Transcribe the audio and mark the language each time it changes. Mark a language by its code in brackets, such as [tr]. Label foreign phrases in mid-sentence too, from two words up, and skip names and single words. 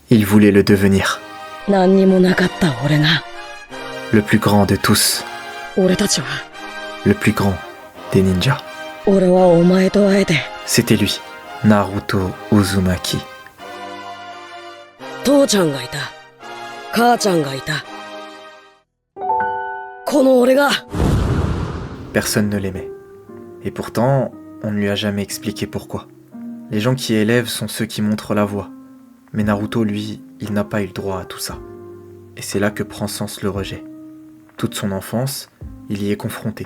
[fr] Il voulait le devenir. [ja] 何にもなかった俺が [fr] Le plus grand de tous. [ja] 俺たちは [fr] Le plus grand des ninjas. [ja] 俺はお前と会えて [fr] C'était lui, Naruto Uzumaki. [ja] 父ちゃんがいた母ちゃんがいたこの俺が [fr] Personne ne l'aimait. Et pourtant, on ne lui a jamais expliqué pourquoi. Les gens qui élèvent sont ceux qui montrent la voie. Mais Naruto, lui, il n'a pas eu le droit à tout ça. Et c'est là que prend sens le rejet. Toute son enfance, il y est confronté.